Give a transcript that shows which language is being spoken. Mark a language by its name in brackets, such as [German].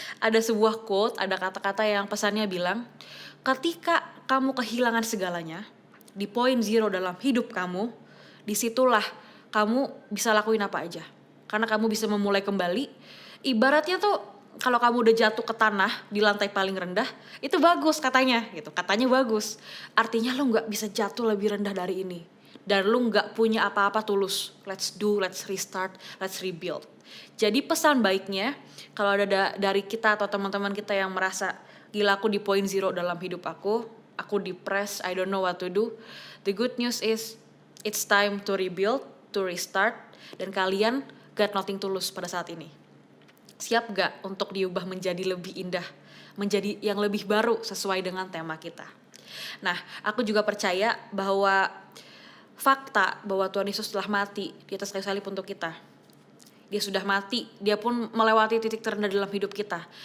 [Indonesian] Ada sebuah quote, ada kata-kata yang pesannya bilang, ketika kamu kehilangan segalanya, di point zero dalam hidup kamu, disitulah kamu bisa lakuin apa aja. Karena kamu bisa memulai kembali. Ibaratnya tuh, kalau kamu udah jatuh ke tanah di lantai paling rendah, itu bagus katanya gitu. Katanya bagus. Artinya lo gak bisa jatuh lebih rendah dari ini. Dan lo gak punya apa-apa tulus. [English] Let's restart, let's rebuild. [Indonesian] Jadi pesan baiknya, kalau ada dari kita atau teman-teman kita yang merasa, gila aku di point zero dalam hidup aku depressed, [English] I don't know what to do. The good news is, it's time to rebuild, to restart. [Indonesian] Dan kalian [English] got nothing [Indonesian] tulus pada saat ini. Siap gak untuk diubah menjadi lebih indah, menjadi yang lebih baru sesuai dengan tema kita. Nah, aku juga percaya bahwa fakta bahwa Tuhan Yesus telah mati di atas kayu salib untuk kita. Dia sudah mati, dia pun melewati titik terendah dalam hidup kita.